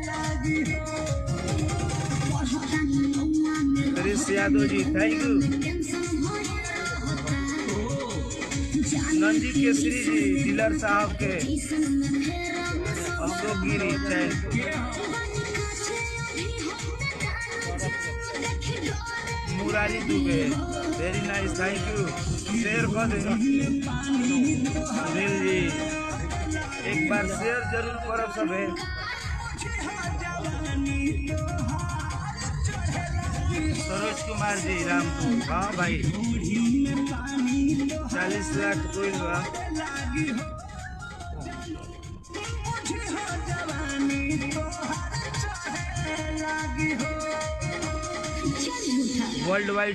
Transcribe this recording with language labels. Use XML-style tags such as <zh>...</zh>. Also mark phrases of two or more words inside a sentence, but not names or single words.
<bho>हरीश यादव जी</bho> <en>thank you</en> <bho>नंदी केसरी जी डीलर साहब के अशोक गिरी थैंक मुरारी दुबे</bho> <en>very nice thank you</en> <bho>शेयर कर देना सुनील जी एक बार शेयर जरूर करब सबे सरोज कुमार जी रामपुर हाँ भाई 40 लाख कोई</bho> <en>world wide</en>